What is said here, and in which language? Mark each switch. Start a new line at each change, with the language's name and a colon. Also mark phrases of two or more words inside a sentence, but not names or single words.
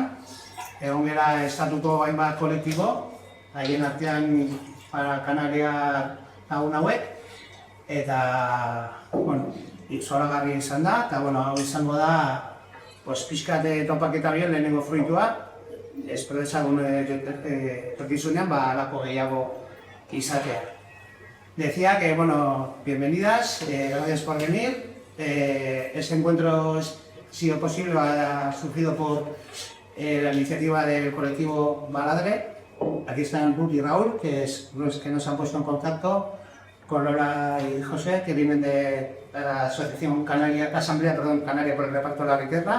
Basque: Egon gara estatuko hainbat kolektibo, haien artean para Kanaria lagun hauek. Eta, bueno, zoragarri izan da, eta, bueno, hau izango da, pixkat topaketa bien lehenengo fruitua. Espero dezagun etorkizunean, alako gehiago izatea.
Spanish: Decía que, bueno, bienvenidas, gracias por venir. Este encuentro, si es posible, ha surgido por la iniciativa del colectivo Baladre. Aquí están Ruth y Raúl, que nos han puesto en contacto con Lola y José, que vienen de la Asociación Canaria, Asamblea Canaria por el Reparto de la Riqueza.